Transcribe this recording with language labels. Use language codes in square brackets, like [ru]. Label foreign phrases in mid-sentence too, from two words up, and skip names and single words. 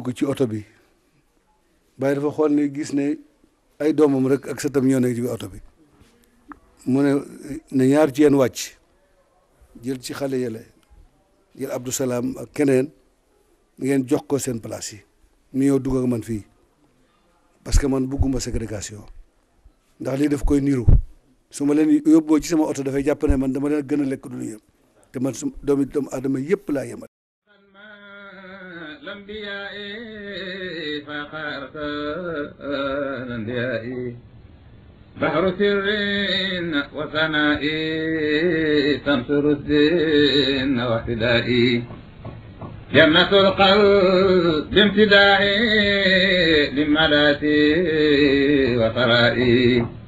[wo] dugg ci oto bi Baye dafa xool ne gis ne ay doomam rek ak sëtam ñoo nekk ci oto bi mu ne ñaar ci yéen wàcc jël ci xale yële jël Abdou Salaam ak keneen ngeen jox ko seen place yi mu ñëw dugg ak man fii [fr] parce que [wo] man bugguma ségrégation ndax lii daf koy niru su ma leen yóbboo ci sama oto dafay jàpp ne man dama leen gën a lekk du ñu yem te man su doomu aadama yëpp laa yemal. [ar] بحر سر وثناء تنصر الدين واهتدائي جنة القلب بامتداء لملاتي وثرائي